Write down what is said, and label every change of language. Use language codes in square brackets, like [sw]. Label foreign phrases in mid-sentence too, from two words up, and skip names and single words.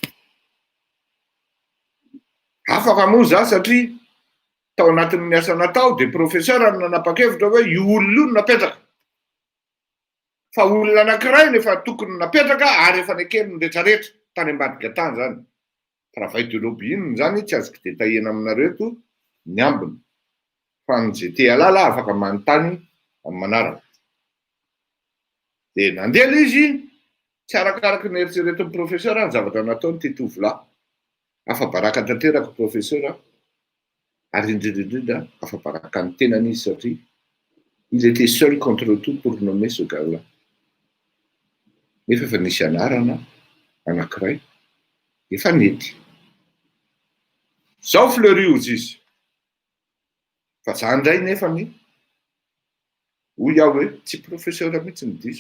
[mg] afaka moa za satria tao anatin'ny miasa natao de professeur nanapa-kevitra hoe io olona io napetraka fa olona anankiray nefa tokony napetraka ary efa nekeny rehetrarehetra tany ambadika tany zany [fr] travail de lobby [mg] iny zany tsy azoko de tahena aminareo eto ny ambiny fa ny zay te alala afaka manontany amin'ny manaraka. De nandeha le izy tsy arakaraky ny eritreretin'ny professeur ny zavatra nataony ty tovolahy. Afa-baraka tanteraka professeur ary indrindra afa-baraka ny tenany izy satria [fr] il était seul contre tout pour nommer ce gars-là. [mg] Nefa efa nisy anarana anankiray efa nety. Zao Fleurioz izy. Fa za ndray nefa ny hoy aho hoe tsy professeur mihitsy ny diso.